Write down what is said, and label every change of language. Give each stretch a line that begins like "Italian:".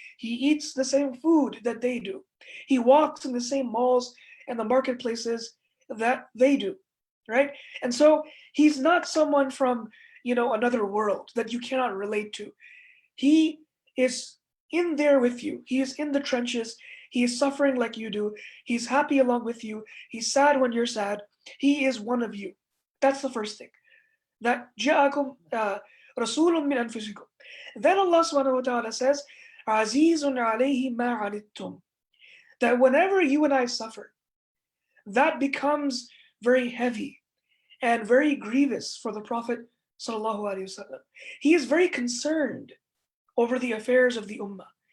English: He eats the same food that they do. He walks in the same malls and the marketplaces that they do, right? And so he's not someone from, another world that you cannot relate to. He is in there with you. He is in the trenches. He is suffering like you do. He's happy along with you. He's sad when you're sad. He is one of you. That's the first thing. That
Arabic: جاءكم رسول من أنفسكم.
English: Then Allah subhanahu wa ta'ala says,
Arabic: عزيز عليه ما عنتم.
English: That whenever you and I suffer, that becomes very heavy and very grievous for the Prophet sallallahu alaihi wasallam. He is very concerned over the affairs of the ummah.